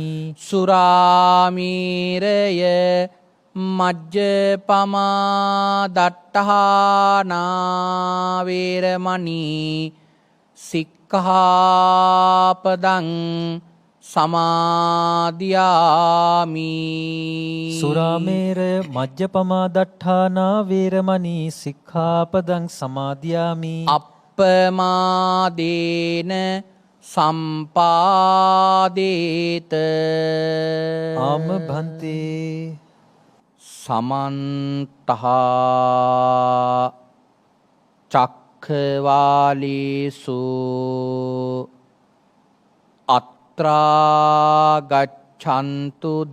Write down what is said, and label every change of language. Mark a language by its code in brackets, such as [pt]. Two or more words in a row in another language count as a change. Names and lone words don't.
[pi] සුරාමීරය මජ්ජපමා දට්ඨානා වේරමණී සික්ඛාපදං සමාදියාමි. සුරාමේරය මජ්ජපමා දට්ඨානා වේරමණී සික්ඛාපදං සමාදියාමි. අප්පමාදේන සම්පාදේත. [si] ආම භන්තේ. [pi] සමන්තහා චක්ඛවාලේසු අත්‍රා ගච්ඡන්තු